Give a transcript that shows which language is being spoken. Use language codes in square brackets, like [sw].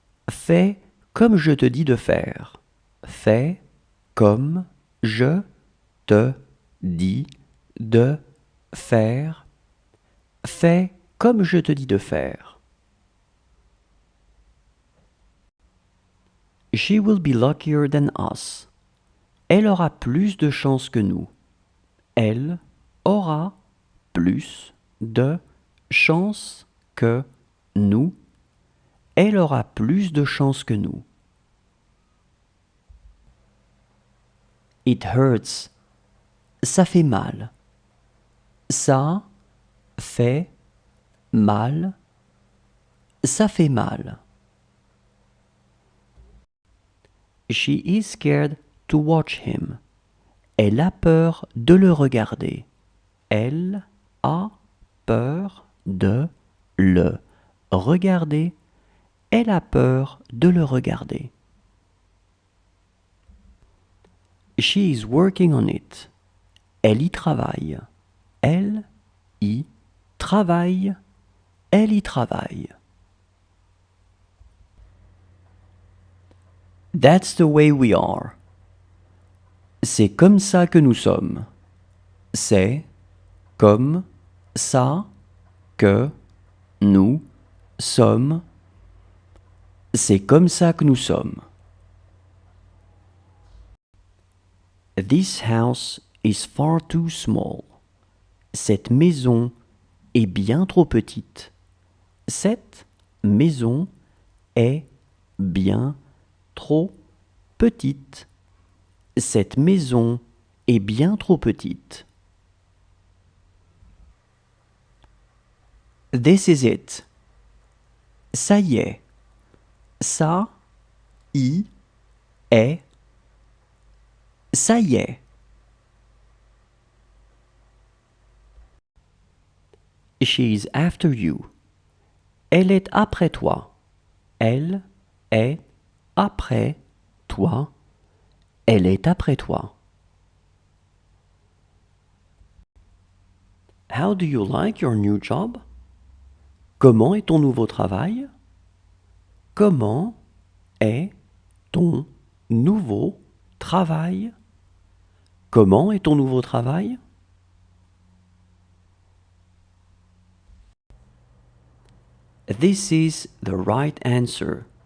[fr] Fais comme je te dis de faire. Fais comme je te dis de faire. Fais comme je te dis de faire. [en] She will be luckier than us. [fr] Elle aura plus de chance que nous. Elle aura plus de chance que nous. Elle aura plus de chance que nous. [en] It hurts. [fr] Ça fait mal. Ça fait mal. Ça fait mal. [en] She is scared to watch him. [fr] Elle a peur de le regarder. Elle a peur de le regarder. Elle a peur de le regarder. [en] She is working on it. [fr] Elle y travaille. Elle y travaille. Elle y travaille. [en] That's the way we are. [fr] C'est comme ça que nous sommes. C'est comme ça que nous sommes. C'est comme ça que nous sommes. [en] This house is far too small. [fr] Cette maison est bien trop petite. Cette maison est bien trop petite. Cette maison est bien trop petite. [en] This is it. [fr] Ça y est. Ça y est. Ça y est. [en] She's after you. [fr] Elle est après toi. Elle est après toi. Elle est après toi. [en] How do you like your new job? [fr] Comment est ton nouveau travail? Comment est ton nouveau travail? Comment est ton nouveau travail? [en] This is the right answer.